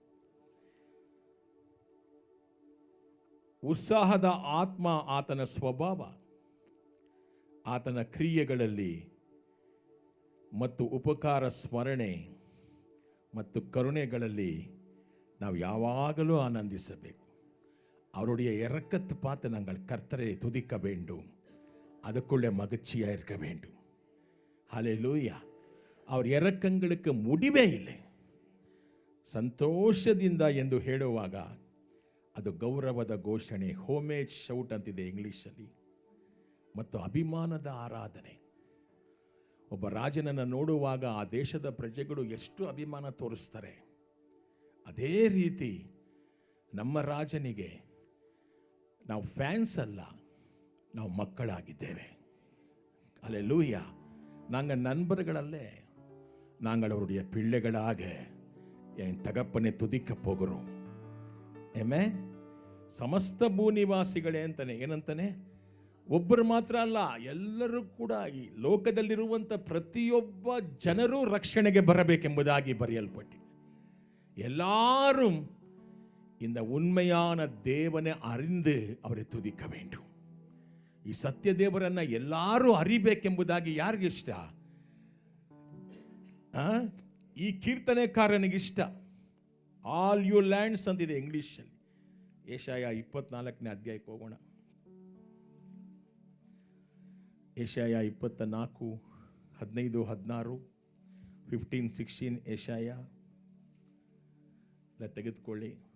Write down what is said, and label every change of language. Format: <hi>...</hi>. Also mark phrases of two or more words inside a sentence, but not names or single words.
<kn>ಉತ್ಸಾಹದ ಆತ್ಮ ಆತನ ಸ್ವಭಾವ. ಆತನ ಕ್ರಿಯೆಗಳಲ್ಲಿ ಮತ್ತು ಉಪಕಾರ ಸ್ಮರಣೆ ಮತ್ತು ಕರುಣೆಗಳಲ್ಲಿ ನಾವು ಯಾವಾಗಲೂ ಆನಂದಿಸಬೇಕು.</kn> <ta>அவருடைய இரக்கத்து பார்த்து நாங்கள் கர்த்தரை துதிக்க வேண்டும், அதுக்குள்ளே மகிழ்ச்சியாக இருக்க வேண்டும். ஹல்லேலூயா. அவர் இரக்கங்களுக்கு முடிವೇ ಇಲ್ಲ.</ta> <kn>ಸಂತೋಷದಿಂದ ಎಂದು ಹೇಳುವಾಗ ಅದು ಗೌರವದ ಘೋಷಣೆ,</kn> <en>homage shout</en> <kn>ಅಂತಿದೆ ಇಂಗ್ಲೀಷಲ್ಲಿ, ಮತ್ತು ಅಭಿಮಾನದ ಆರಾಧನೆ. ಒಬ್ಬ ರಾಜನನ್ನು ನೋಡುವಾಗ ಆ ದೇಶದ ಪ್ರಜೆಗಳು ಎಷ್ಟು ಅಭಿಮಾನ ತೋರಿಸ್ತಾರೆ, ಅದೇ ರೀತಿ ನಮ್ಮ ರಾಜನಿಗೆ ನಾವು ಫ್ಯಾನ್ಸ್ ಅಲ್ಲ, ನಾವು ಮಕ್ಕಳಾಗಿದ್ದೇವೆ.</kn> <ta>அல்லேலூயா. நாங்கள் நண்பர்களல்ல, நாங்கள் அவருடைய பிள்ளைகளாக என் தகப்பனை துதிக்க போகிறோம்.</ta> <kn>ಆಮೆನ್. ಸಮಸ್ತ ಭೂನಿವಾಸಿಗಳೇ ಅಂತಾನೆ. ಏನಂತಾನೆ? ಒಬ್ಬರು ಮಾತ್ರ ಅಲ್ಲ, ಎಲ್ಲರೂ ಕೂಡ ಈ ಲೋಕದಲ್ಲಿರುವಂಥ ಪ್ರತಿಯೊಬ್ಬ ಜನರೂ ರಕ್ಷಣೆಗೆ ಬರಬೇಕೆಂಬುದಾಗಿ ಬರೆಯಲ್ಪಟ್ಟಿದೆ.</kn> <ta>எல்லாரும் இந்த உண்மையான தேவனை அறிந்து அவரை துதிக்க வேண்டும்.</ta> <kn>ಈ ಸತ್ಯ ದೇವರನ್ನ ಎಲ್ಲರೂ ಅರಿಬೇಕೆಂಬುದಾಗಿ ಯಾರಿಗೆ ಇಷ್ಟ? ಈ ಕೀರ್ತನೆಕಾರನಿಗೆ ಇಷ್ಟ.</kn> <en>All you lands</en> <kn>ಅಂತಿದೆ ಇಂಗ್ಲಿಷಲ್ಲಿ. ಯೆಶಾಯ 24ನೇ ಅಧ್ಯಾಯಕ್ಕೆ ಹೋಗೋಣ. ಯೆಶಾಯ 24, 15, 16, 15, 16 ಯೆಶಾಯ ತೆಗೆದುಕೊಳ್ಳಿ.</kn>